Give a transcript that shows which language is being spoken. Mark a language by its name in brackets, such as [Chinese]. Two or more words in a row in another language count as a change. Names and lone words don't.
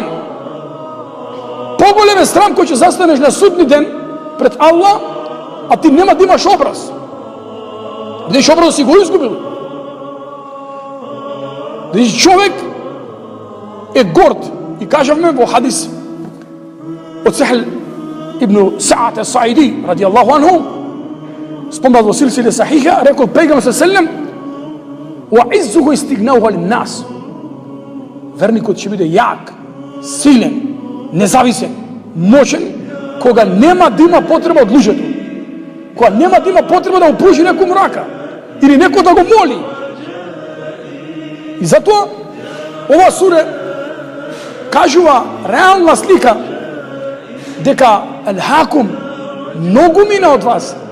[Macedonian] Поголем е срам кој ќе застанеш на судни ден пред Аллах, а ти нема да имаш образ. Бидејќи образот си го изгубил. Бидејќи човек е горд. И кажавме во хадис од Сахл ибн Саат ас-Саиди [Arabic] رضي الله عنه, [Macedonian] спомнат во силсиле сахиха, рекол пейгамбер саллаллаху: [Arabic] "وعزه استغناؤه عن الناس." [Macedonian] Верникот ќе биде јак, силен, независен, мощен, кога нема да има потреба од луѓето. Кога нема да има потреба да му пружи некој рака или некој да го моли. И затоа ова сура кажува реална слика дека Ал-Хакум многу мина од вас.